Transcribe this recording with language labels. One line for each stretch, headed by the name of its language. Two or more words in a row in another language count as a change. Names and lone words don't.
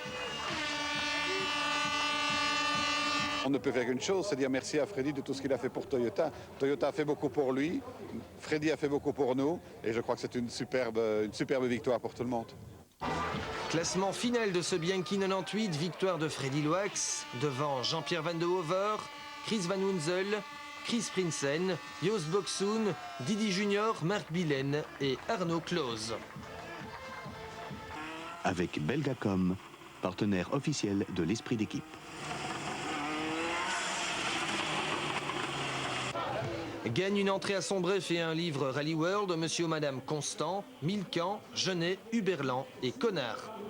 French: On ne peut faire qu'une chose, c'est dire merci à Freddy de tout ce qu'il a fait pour Toyota. Toyota a fait beaucoup pour lui, Freddy a fait beaucoup pour nous, et je crois que c'est une superbe victoire pour tout le monde. Classement final de ce Bianchi 98, victoire de Freddy Loax, devant Jean-Pierre Van de Hover, Chris Van Wunzel, Chris Prinsen, Joost Boksoen, Didi Junior, Marc Billen et Arnaud Close. Avec Belgacom, partenaire officiel de l'esprit d'équipe. Gagne une entrée à son bref et un livre Rally World, Monsieur ou Madame Constant, Milcan, Genet, Huberland et Connard.